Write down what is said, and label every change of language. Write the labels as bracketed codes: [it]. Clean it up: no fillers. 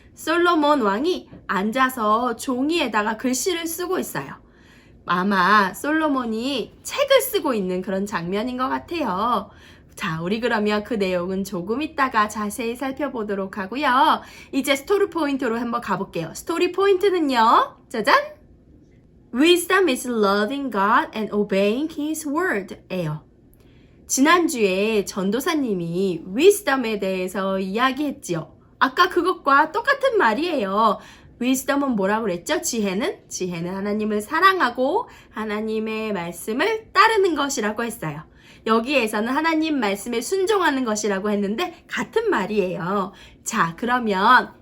[ko] 솔로몬 왕이 앉아서 종이에다가 글씨를 쓰고 있어요. 아마 솔로몬이 책을 쓰고 있는 그런 장면인 것 같아요. 자, 우리 그러면 그 내용은 조금 있다가 자세히 살펴보도록 하고요. 이제 스토리 포인트로 한번 가볼게요. 스토리 포인트는요, 짜잔! [en] Wisdom is loving God and obeying His word 예요. [ko] 지난주에 전도사님이 wisdom에 대해서 이야기했지요. 아까 그것과 똑같은 말이에요. wisdom은 뭐라고 그랬죠? 지혜는 하나님을 사랑하고 하나님의 말씀을 따르는 것이라고 했어요. 여기에서는 하나님 말씀에 순종하는 것이라고 했는데 같은 말이에요. 자, 그러면